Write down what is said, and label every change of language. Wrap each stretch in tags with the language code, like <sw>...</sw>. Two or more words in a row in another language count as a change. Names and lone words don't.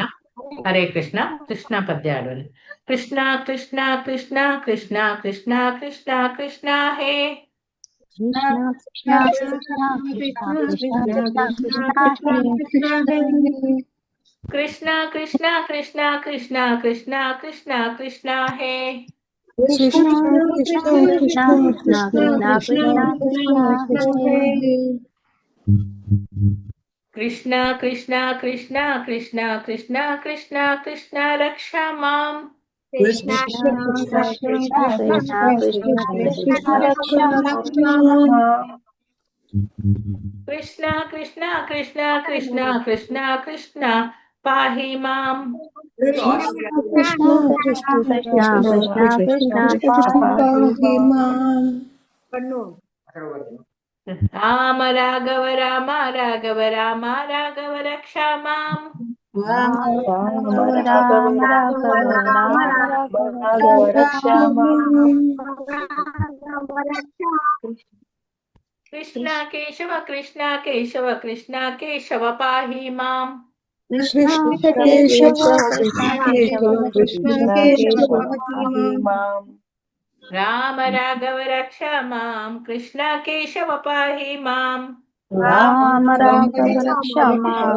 <kn>ಹರೇ ಕೃಷ್ಣ ಕೃಷ್ಣ ಪದ್ಯ ಹಾಡೋಣ. ಕೃಷ್ಣ ಕೃಷ್ಣ ಕೃಷ್ಣ ಕೃಷ್ಣ ಕೃಷ್ಣ ಕೃಷ್ಣ ಕೃಷ್ಣ ಹೇ</kn> <sa>ಕೃಷ್ಣ ಕೃಷ್ಣ ಕೃಷ್ಣ ಕೃಷ್ಣ ಕೃಷ್ಣ ಕೃಷ್ಣ ಕೃಷ್ಣ ಹೇ ಕೃಷ್ಣ ಕೃಷ್ಣ ಕೃಷ್ಣ ಕೃಷ್ಣ ಕೃಷ್ಣ ಕೃಷ್ಣ ಕೃಷ್ಣ ರಕ್ಷಾ ಮಾಂ. ಕೃಷ್ಣ ಕೃಷ್ಣ ಕೃಷ್ಣ ಕೃಷ್ಣ ಕೃಷ್ಣ ಕೃಷ್ಣ ಕೃಷ್ಣ ಪಾಹಿ ಮಾಂ. ರಾಮ ರಾಘವ ರಾಮ ರಾಘವ ರಾಮ ರಾಘವ ರಕ್ಷಾ ಮಾಂ. ಕೃಷ್ಣ ಕೇಶವ ಕೃಷ್ಣ ಕೇಶವ ಕೃಷ್ಣ ಕೇಶವ ಪಾಹಿ ಮಾಂ. ರಾಮ ರಾಘವ ರಕ್ಷಾ ಮಾಂ. ಕೃಷ್ಣ ಕೇಶವ ಪಾಹಿ ಮಾಂ. ರಾಮ ರಾಘವ ರಕ್ಷಾ ಮಾಂ.</sa>